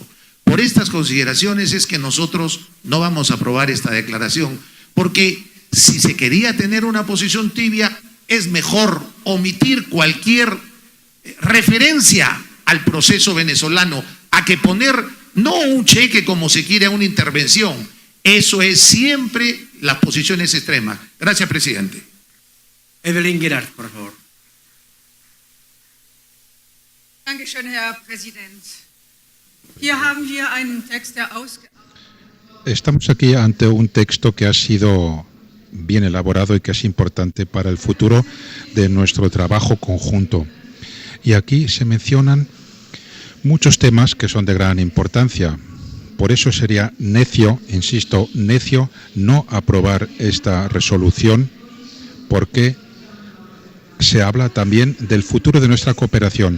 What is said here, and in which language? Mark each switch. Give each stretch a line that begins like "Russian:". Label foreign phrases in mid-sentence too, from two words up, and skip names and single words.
Spanish: Por estas consideraciones es que nosotros no vamos a aprobar esta declaración, porque si se quería tener una posición tibia, es mejor omitir cualquier referencia al proceso venezolano, a que poner no un cheque como se quiere a una intervención. Eso es siempre las posiciones extremas. Gracias, presidente. Evelyn Gerard, por favor.
German: Dankeschön, Herr Präsident. Hier haben wir einen Text, der
Spanish: Estamos aquí ante un texto que ha sido bien elaborado y que es importante para el futuro de nuestro trabajo conjunto. Y aquí se mencionan muchos temas que son de gran importancia. Por eso sería necio, insisto, necio, no aprobar esta resolución, porque se habla también del futuro de nuestra cooperación.